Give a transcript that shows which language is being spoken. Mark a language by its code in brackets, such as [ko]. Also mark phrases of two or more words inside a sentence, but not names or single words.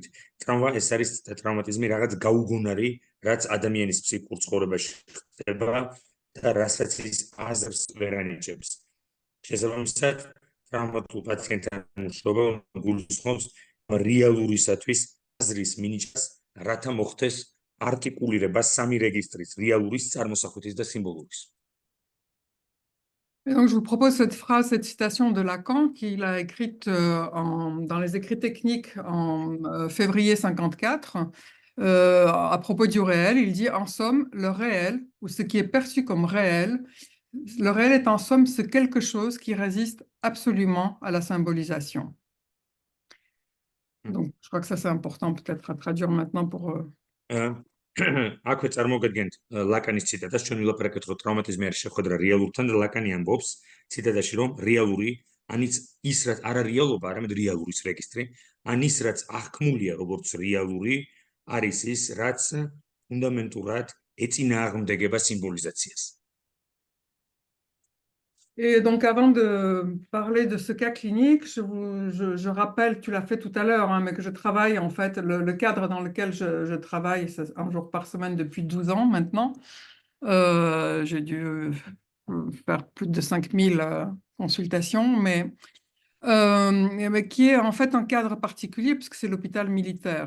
[ka] ეს არის ტრავმატიზმი, რაღაც გაუგონარი, რაც ადამიანის ფსიქიკურ ცხოვრებაში ხდება და რასაც ის აზრს ვერ ანიჭებს. შესაბამისად, ტრავმატულ პაციენტთან მუშაობა გულისხმობს რეალურისათვის აზრის მინიჭებას, რათა მოხდეს არტიკულირება სამი რეგისტრის, რეალურის, წარმოსახვითის და სიმბოლურის. [fr] Et donc, je vous propose cette phrase, cette citation de Lacan qu'il a écrite dans les écrits techniques en février 54 à propos du réel. Il dit, en somme, le réel, ou ce qui est perçu comme réel, le réel est en somme ce quelque chose qui résiste absolument à la symbolisation. Donc, je crois que ça, c'est important peut-être à traduire maintenant pour... [ka] აქვე წარმოგიდგენთ ლაკანის ციტატას, ჩვენ ვილაპარაკეთ, რომ ტრავმატიზმი არის შეხვედრა რეალურთან და ლაკანი ამბობს ციტატაში, რომ რეალური, ანიც ის რაც არა რეალობა, არამედ რეალურის რეგისტრი, ან ის რაც აღქმულია როგორც რეალური, არის ის, რაც ფუნდამენტურად ეწინააღმდეგება სიმბოლიზაციას. [fr] Et donc, avant de parler de ce cas clinique, je rappelle, tu l'as fait tout à l'heure, hein, mais que je travaille, en fait, le cadre dans lequel je travaille, c'est un jour par semaine depuis 12 ans maintenant. J'ai dû faire plus de 5000 consultations, mais qui est en fait un cadre particulier puisque c'est l'hôpital militaire.